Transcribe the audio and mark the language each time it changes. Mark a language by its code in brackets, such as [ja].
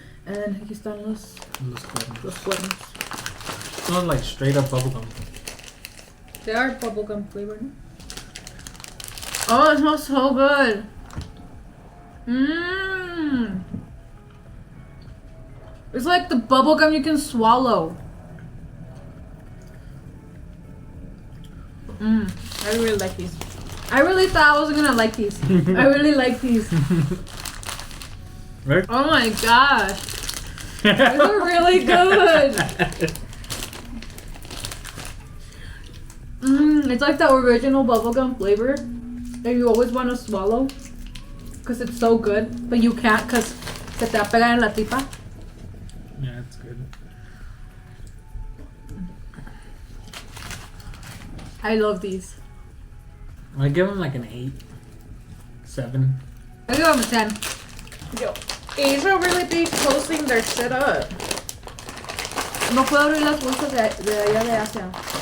[en] And then [es] aquí están los cuernos. [en] Smells like straight up bubblegum. They are bubblegum flavored. Oh, it smells so good. Mmm. It's like the bubblegum you can swallow. I really like these. I really thought I wasn't gonna like these. I really like these. Right? Oh my gosh. These are really good. It's like the original bubblegum flavor that you always want to swallow because it's so good, but you can't because [es] se te va a pegar en la tripa. [en] Yeah, it's good. I love these. I give them like an 8, 7. I give them a 10. Yo, these are really big closing their shit up. [es] No puedo abrir las bolsas de allá de Asia.